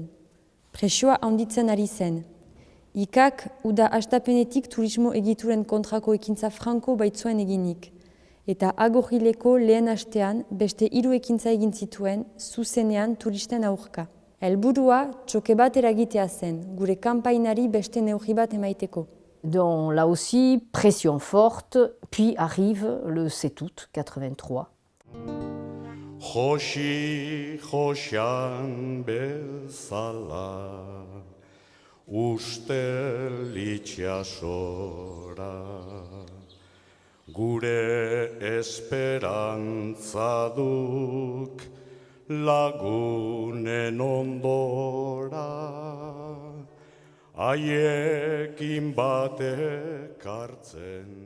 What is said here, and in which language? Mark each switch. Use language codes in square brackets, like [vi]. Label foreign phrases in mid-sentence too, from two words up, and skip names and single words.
[eu] Presioa handitzen ari zen. Ikak uda hastapenetik turismo egituren kontrako ekintza franko baitzuen eginik. Eta Agorileko lehen hastean beste 3 ekintza egin zituen zuzenean turisten aurka. Helburua txoke bat eragitea zen, gure kanpainari beste neurri bat emaiteko. [fr] Donc là aussi, pression forte, puis arrive le 7 août 83. [eu] Josi josan bezala, ustel itxasora, gure esperantza duk lagunen ondora, haiekin batek hartzen.